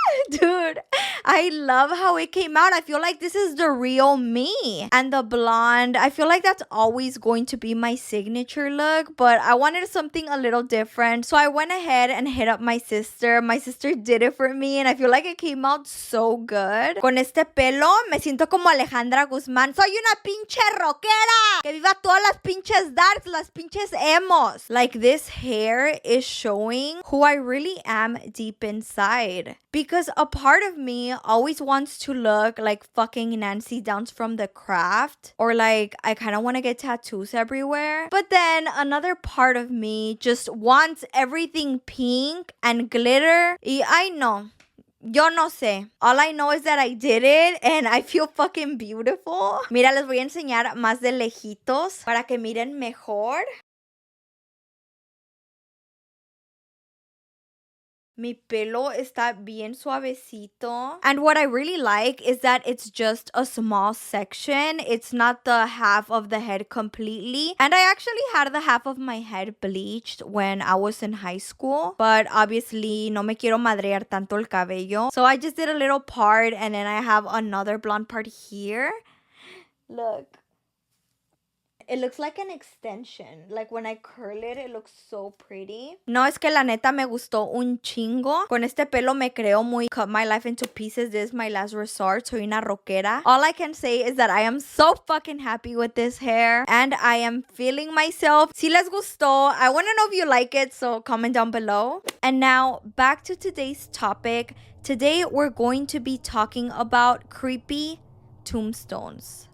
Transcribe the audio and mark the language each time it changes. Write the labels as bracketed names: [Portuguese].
[English] Dude, I love how it came out. I feel like this is the real me. And the blonde, I feel like that's always going to be my signature look, but I wanted something a little different. So I went ahead and hit up my sister. My sister did it for me and I feel like it came out so good. [Spanish] Con este pelo me siento como Alejandra Guzmán. Soy una pinche rockera. Que viva todas las pinches darks, las pinches emos. [English] Like this hair is showing who I really am deep inside. Because a part of me always wants to look like fucking Nancy Downs from The Craft. Or like I kind of want to get tattoos everywhere. But then another part of me just wants everything pink and glitter. Y I know. [Spanish] Yo no sé. [English] All I know is that I did it and I feel fucking beautiful. [Spanish] Mira, les voy a enseñar más de lejitos para que miren mejor. Mi pelo está bien suavecito. [English] And what I really like is that it's just a small section. It's not the half of the head completely. And I actually had the half of my head bleached when I was in high school. But obviously, [Spanish] no me quiero madrear tanto el cabello. [English] So I just did a little part and then I have another blonde part here. Look. It looks like an extension. Like when I curl it, it looks so pretty. [Spanish] No, es que la neta me gustó un chingo. Con este pelo me creo muy [English] cut my life into pieces. This is my last resort. [Spanish] Soy una rockera. [English] All I can say is that I am so fucking happy with this hair. And I am feeling myself. [Spanish] Si les gustó, [English] I want to know if you like it. So comment down below. And now back to today's topic. Today we're going to be talking about creepy tombstones.